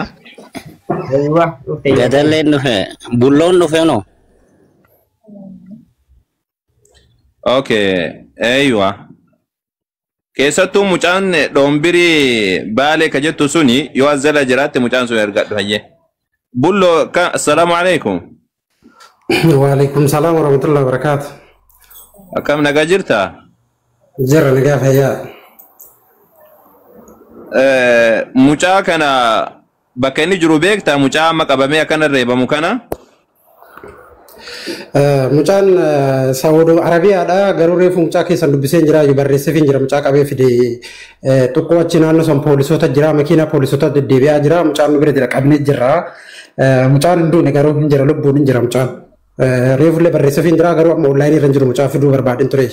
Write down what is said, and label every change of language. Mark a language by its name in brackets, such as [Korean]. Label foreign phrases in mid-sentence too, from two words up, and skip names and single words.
[Oromo] Gadallee dhufee bulloon dhufee unoo. [English] Okay, aywa. Keessattuu mucaan dhombirii baalee ka jettu suni yoo azala jiraatte mucaan sun ergadhu hayyee. [Arabic] Bullo السلام عليكم. وعليكم السلام ورحمة الله وبركاته. [Oromo] Akkam nagaa jirta? Jirra nagaa fayyaa. Mucaa kana bakka inni jiru beektaa mucaa amma qabamee akkana reebamu kana? Mucaan Saawudii Arabiyaadha garuu reefu mucaa keessan dubbisee jira barreessee jira mucaa qabee fide tokko achi naannoo san poolisoota jira makiina poolisoota deddeebi'aa jira mucaan nu bira jira qabnee jira mucaan hunduun garuu hin jira lubbuun hin jira mucaan reefullee barreessee jira garuu amma onlaayinii irra jiru mucaa fiduu barbaadeen ture.